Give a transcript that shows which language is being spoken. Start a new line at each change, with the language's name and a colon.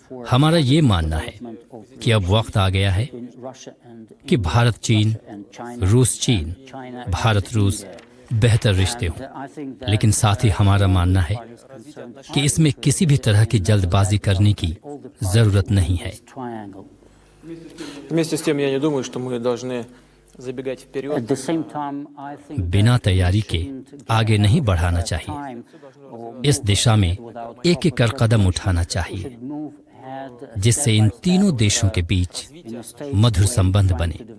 Hindi: हमारा ये मानना है कि अब वक्त आ गया है कि भारत चीन, रूस चीन, भारत रूस बेहतर रिश्ते हों, लेकिन साथ ही हमारा मानना है कि इसमें किसी भी तरह की जल्दबाजी करने की जरूरत नहीं है।
Russian: вместе с тем я не думаю, что мы должны забегать вперед.
Hindi: बिना तैयारी के आगे नहीं बढ़ाना चाहिए। इस दिशा में एक एक कर कदम उठाना चाहिए जिससे इन तीनों देशों के बीच मधुर संबंध बने।